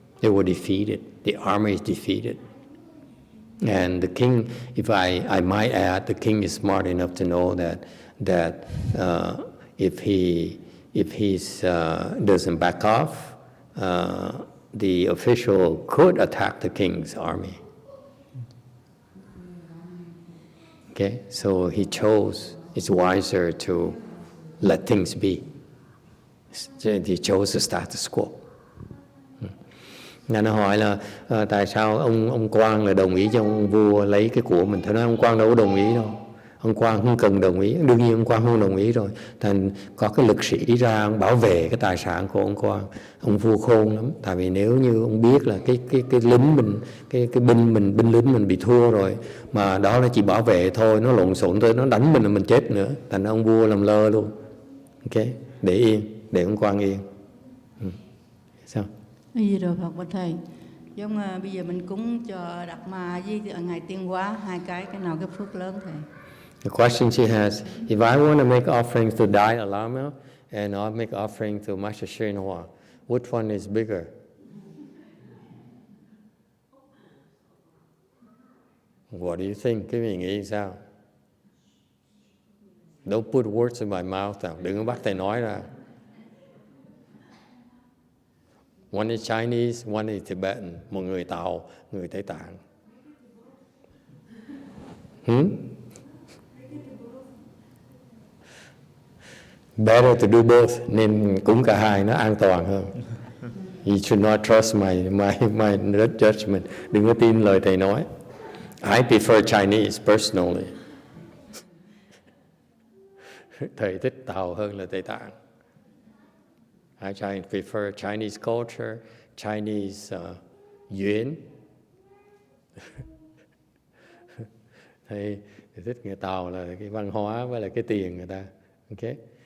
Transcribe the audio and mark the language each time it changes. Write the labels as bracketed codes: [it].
[en] They were defeated. The army is defeated. And the king, if I might add, the king is smart enough to know that if he doesn't back off, the official could attack the king's army. Okay, so he chose, it's wiser to let things be. He chose the status quo. [vi] Nên nó hỏi là tại sao ông quan là đồng ý cho ông vua lấy cái của mình. Thế nói ông quan đâu có đồng ý đâu. Ông quan không cần đồng ý. Đương nhiên ông quan không đồng ý rồi. Thành có cái lực sĩ đi ra ông bảo vệ cái tài sản của ông quan. Ông vua khôn lắm. Tại vì nếu như ông biết là cái lính mình, cái binh lính mình bị thua rồi, mà đó là chỉ bảo vệ thôi, nó lộn xộn thôi, nó đánh mình là mình chết nữa. Thành ông vua làm lơ luôn. Ok, để yên, để ông quan yên. Sao? Gì rồi Phật bạch thầy, giống bây giờ mình cúng cho Đạt Ma với ngày Tiên Hóa, hai cái nào cái phước lớn thầy? [en] The question she has: if I want to make offerings to Dalai Lama and I'll make offering to Master YongHua, which one is bigger? What do you think? [vi] Cái mình nghĩ sao? [en] Don't put words in my mouth now. [vi] Đừng có bắt thầy nói ra. [en] One is Chinese, one is Tibetan. [vi] Một người Tàu, người Tây Tạng. [en] Better to do both, [vi] nên cúng cả hai nó an toàn hơn. [en] You should not trust my judgment. [vi] Đừng có tin lời thầy nói. [en] I prefer Chinese personally. [vi] Thầy thích Tàu hơn là Tây Tạng. [en] I prefer Chinese culture, Chinese yuan. [vi] Thầy thích người Tàu là cái văn hóa với là cái tiền người ta. Okay.